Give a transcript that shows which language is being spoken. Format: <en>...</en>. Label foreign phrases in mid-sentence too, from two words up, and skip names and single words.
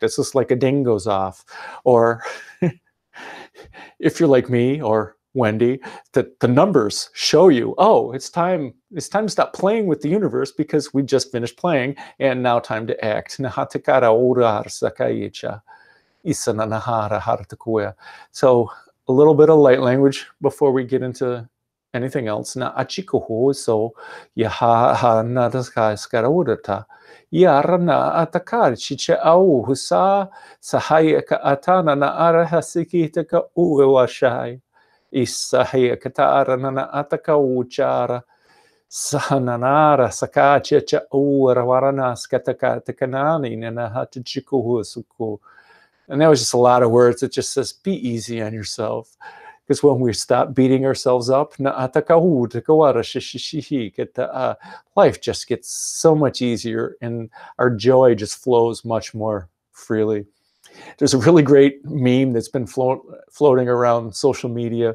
<en>It's just like a ding goes off. Or if you're like me or Wendy, that the numbers show you, oh, it's time to stop playing with the universe, because we just finished playing and now time to act. So a little bit of light language before we get into anything else. Na achikoho so yaha na skaraudata yarana atakar chiche au husa sahayaka atana na arahasiki taka uwashai isahayaka tarana na ataka uchara sahananara sakacha cha uwarana skataka takanani na hatachikoho suku. And that was just a lot of words. It just says, be easy on yourself. Because when we stop beating ourselves up, life just gets so much easier and our joy just flows much more freely. There's a really great meme that's been floating around social media.</en>